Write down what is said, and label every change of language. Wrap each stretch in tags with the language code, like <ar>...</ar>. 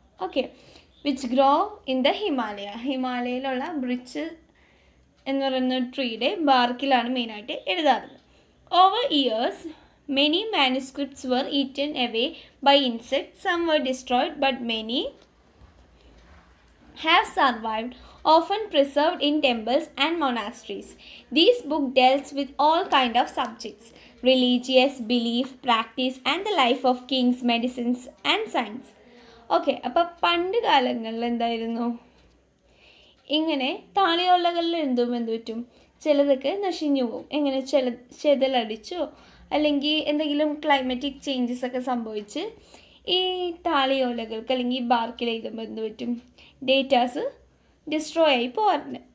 <ml>Okay,</ml> <en>which grow in the</en> <ml>ഹിമാലയയിലുള്ള bridge എന്ന് പറയുന്ന ട്രീയുടെ ബാർക്കിലാണ് മെയിനായിട്ട് എഴുതാറുള്ളത്.</ml> <en>Over years Many manuscripts were eaten away by insects. Some were destroyed, but many have survived, often preserved in temples and monasteries. This book deals with all kinds of subjects: religious, belief, practice, and the life of kings, medicines, and science.</en> <ml>Okay, അപ്പം പണ്ട് കാലങ്ങളിൽ എന്തായിരുന്നു, ഇങ്ങനെ താളിയോലകളിൽ എന്ത് പറ്റും, ചിലതൊക്കെ നശിഞ്ഞു പോകും. എങ്ങനെ ചെതലടിച്ചോ അല്ലെങ്കിൽ എന്തെങ്കിലും ക്ലൈമറ്റിക് ചേഞ്ചസ് ഒക്കെ സംഭവിച്ച് ഈ താളിയോലകൾക്ക് അല്ലെങ്കിൽ ബാർക്കിൽ എഴുതുമ്പോൾ എന്ത് പറ്റും, ഡേറ്റാസ് ഡിസ്ട്രോയ് ആയി പോകാറുണ്ട്.</ml>